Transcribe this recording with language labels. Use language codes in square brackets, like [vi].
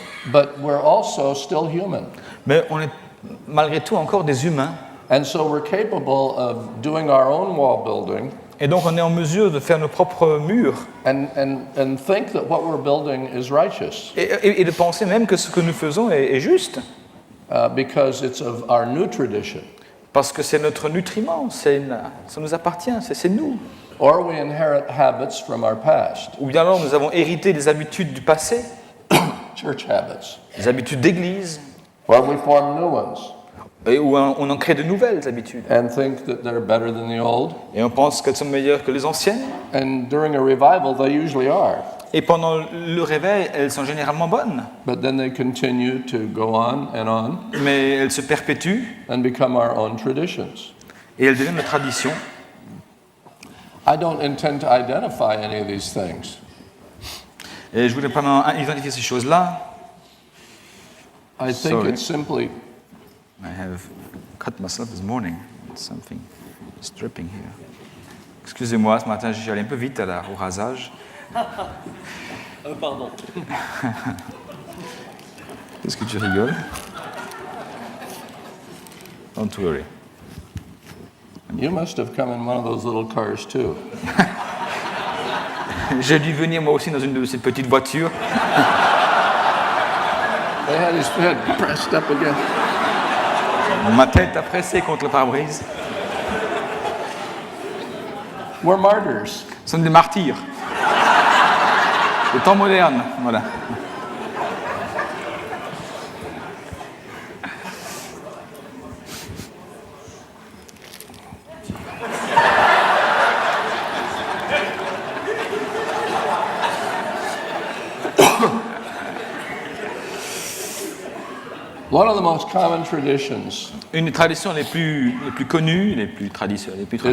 [en] But we're also still human. [fr] Mais on est malgré tout encore des humains. [en] And so we're capable of doing our own wall building [fr] Et donc on est en mesure de faire nos propres murs [en] and think that what we're building is righteous [fr] et de penser même que ce que nous faisons est juste. [en] because it's of our new tradition. [fr] Parce que c'est notre nutriment, ça nous appartient, c'est nous. [en] Or we inherit habits from our past, [fr] Ou bien alors nous avons hérité des habitudes du passé, [en] church habits, [fr] des habitudes d'église, [en] or we form new ones [fr] et où on en crée de nouvelles habitudes. [en] and think that they're better than the old. [fr] Et on pense qu'elles sont meilleures que les anciennes. [en] And during a revival, they usually are. [fr] Et pendant le réveil, elles sont généralement bonnes. [en] But then they continue to go on [fr] Mais elles se perpétuent [en] and become our own traditions. [fr] et elles deviennent nos traditions. [en] I don't intend to identify any of these things. [fr] Et je voudrais pas maintenant identifier ces choses-là. [en] I think Sorry. it's simply I have cut myself this morning. Something is dripping here. [fr] Excusez-moi, ce matin, j'y allais un peu vite au rasage. Pardon. Qu'est-ce que tu rigoles? [en] Don't worry. you must have come in one of those little cars too. [fr] J'ai dû venir moi aussi dans une de ces petites voitures. [en] They had his head pressed up again. [fr] Ma tête a pressé contre le pare-brise. [en] We're martyrs. [fr] Nous sommes des martyrs. Le temps moderne, voilà. [en] One of the most common traditions [fr] Une des traditions les plus connues, les plus traditionnelles,